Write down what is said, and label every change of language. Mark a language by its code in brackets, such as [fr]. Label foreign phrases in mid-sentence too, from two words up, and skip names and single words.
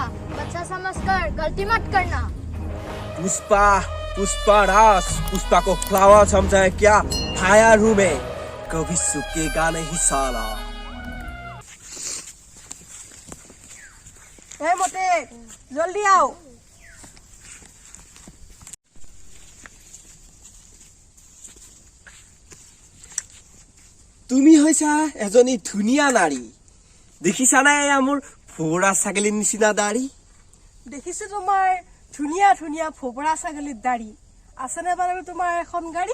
[hi] बच्चा समझकर गलती मत करना। पुष्पा राज, पुष्पा को फ्लावर समझा है क्या? फायर हूँ मैं, कभी सूखेगा नहीं साला। ए मोटे जल्दी आओ। [as] তুমি হৈছা এজনী ধুনীয়া নাৰী। দেখিছা নাই এয়া মোৰ ফোৰা ছাগলীৰ নিচিনা দাড়ি। দেখিছো তোমাৰ ধুনীয়া ধুনীয়া ফোপৰা ছাগলীৰ দাড়ি। আছেনে বাৰু তোমাৰ এখন গাড়ী?